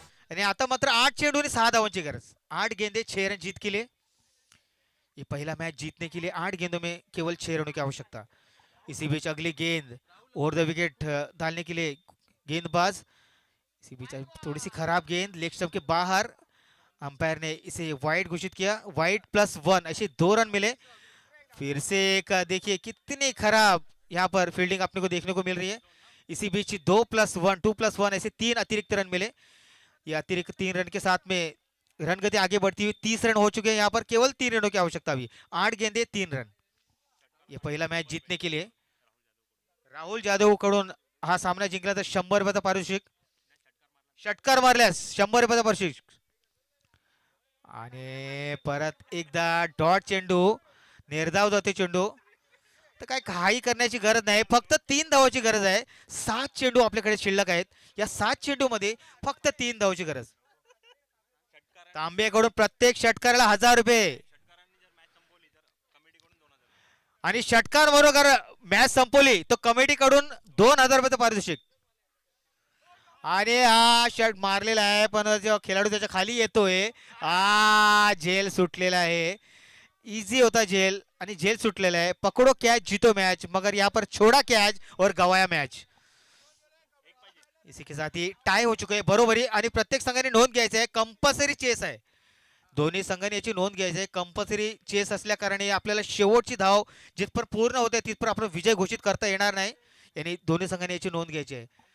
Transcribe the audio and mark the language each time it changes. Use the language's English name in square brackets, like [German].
[Marathi] आणि आता मात्र 8 चेंडू आणि 6 धावांची गरज. [Hindi] 8 गेंदे 6 रन जीत के लिए. ये पहला मैच जीतने के लिए 8 गेंदों में केवल 6 रनों की आवश्यकता. इसी बीच अगली गेंद ओवर द विकेट डालने के लिए गेंदबाज. इसी बीच थोड़ी सी खराब गेंद लेग स्टंप के बाहर. अंपायर ने इसे वाइड घोषित किया. वाइड +1 ऐसे 2 रन मिले. फिर से एक देखिए कितनी खराब यहाँ पर फील्डिंग अपने को देखने को मिल रही है. इसी बीच 2+1 ऐसे 3 अतिरिक्त रन मिले. ये अतिरिक्त 3 रन के साथ में रन गति आगे बढ़ती हुई 30 रन हो चुके हैं. यहाँ पर केवल 3 रनों की आवश्यकता हुई. 8 गेंदे 3 रन. ये पहिला मैच जीतने के लिए [Marathi] राहुल जाधव कडून हा सामना जिंकला तर 100 रुपयाचा पारितोषिक. षटकार मारल्यास 100 रुपयाचा पारितोषिक. आणि परत एकदा डॉट चेंडू निर्धाव जाते चेंडू. तर काय काही करण्याची गरज नाही. फक्त 3 धावाची गरज आहे. 7 चेंडू आपल्याकडे शिल्लक आहेत. या 7 चेंडू मध्ये फक्त 3 धावाची गरज. तांबेकडून प्रत्येक षटकाराला 1000 रुपये आणि षटकार बरोबर मॅच संपवली तो कमिटीकडून 2000 रुपयाचं पारितोषिक. आणि हा शट मारलेला आहे पण जेव्हा खेळाडू त्याच्या खाली येतोय झेल सुटलेला आहे. इजी होता झेल आणि झेल सुटलेला आहे. [Hindi] पकडो कैच जीतो मैच मगर यहाँ पर छोड़ा कैच और गवाया मैच. इसी के साथ ही टाय हो चुके हैं [Marathi] बरोबरी आणि प्रत्येक संघाने नोंद घ्यायचं आहे. कंपल्सरी चेस आहे. दोन्ही संघाने याची नोंद घ्यायची आहे. कंपल्सरी चेस असल्या कारणे आपल्याला शेवटची धाव जिथपर पूर्ण होते तिथपर आपण विजय घोषित करता येणार नाही. यांनी दोन्ही संघाने याची नोंद घ्यायची आहे.